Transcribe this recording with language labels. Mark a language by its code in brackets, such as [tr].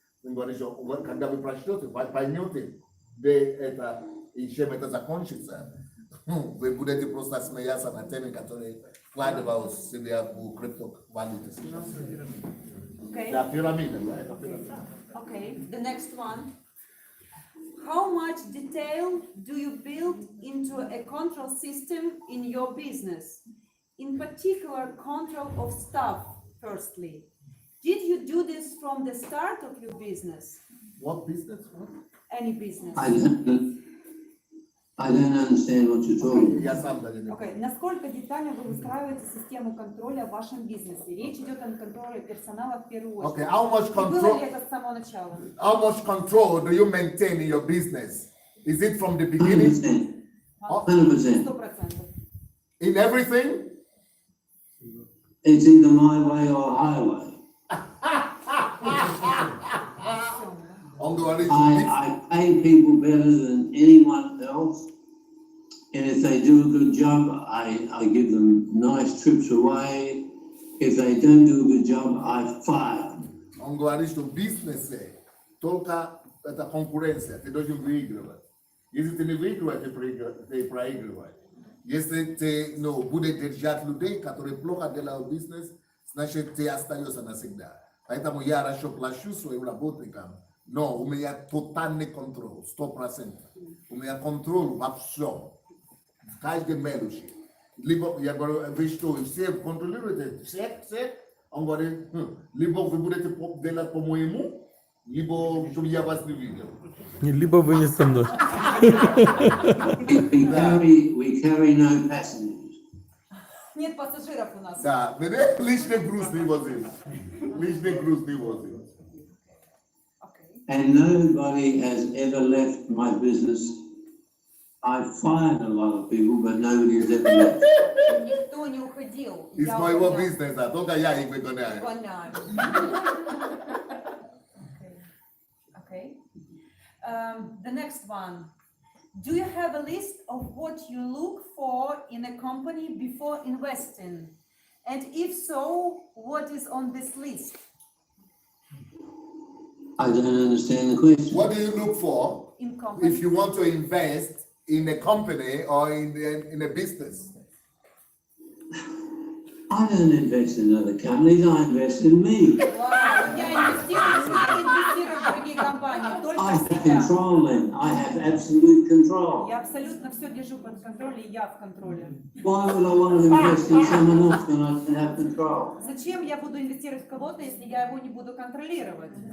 [ru] Он говорит, что когда вы прочтете, вы поймете, где это и чем это закончится. Вы будете просто смеяться над теми, которые вкладывают себя в криптовалюты сейчас. [en] Okay. [ru] Да, пирамида, да, это пирамида. [en] Okay, the next one. How much detail do you build into a control system in your business? In particular, control of staff, firstly. Did you do this from the start of your business? What business? Any business. I don't understand what you're talking about. [ru] Я сам даже не Окей, насколько детально вы выстраиваете систему контроля в вашем бизнесе? Речь идет о контроле персонала в первую очередь. [en] Okay, how much [ru] И было [en] control? [ru] ли это с самого начала? [en] How much control do you maintain in your business? Is it from the beginning? 100%. 100%. In everything? It's either my way or highway. [ru] Он говорит, [en] I pay people better than anyone else. And if they do a good job, I give them nice trips away. If they don't do a good job, I fire them. [ru] он говорит, что в бизнесе только это конкуренция, ты должен выигрывать. Если ты не выигрываешь, ты проигрываешь. Если ты будешь держать людей, которые плохо делают бизнес, значит ты остаешься навсегда. Поэтому я хорошо плачу своим работникам, но у меня тотальный контроль, 100%. У меня контроль во всем, в каждой мелочи. Либо, я говорю, вы что, все контролируете, все? Он говорит, либо вы будете делать по-моему, либо чтобы я вас не видел. Либо вы не со мной. [en] We carry no passengers. [ru] Нет пассажиров у нас. Да, лишний груз не возил. Лишний груз не возил. [en] And nobody has ever left my business. I've fired a lot of people, but nobody has ever left. [ru] Никто не уходил. Из моего бизнеса, только я их выгоняю. [en] Okay. The next one. Do you have a list of what you look for in a company before investing? And if so, what is on this list? I don't understand the question. What do you look for In company. if you want to invest in a company or in a business? I don't invest in other companies, I invest in me. [ru] Вау, я инвестирую в другие компании, только [en] I [ru] в [en] have [ru] себя. [en] control then. I have absolute control. [ru] Я абсолютно все держу под контролем, и я в контроле. [en] Why would I want to invest in someone else when I can have control? [ru] Зачем я буду инвестировать в кого-то, если я его не буду контролировать?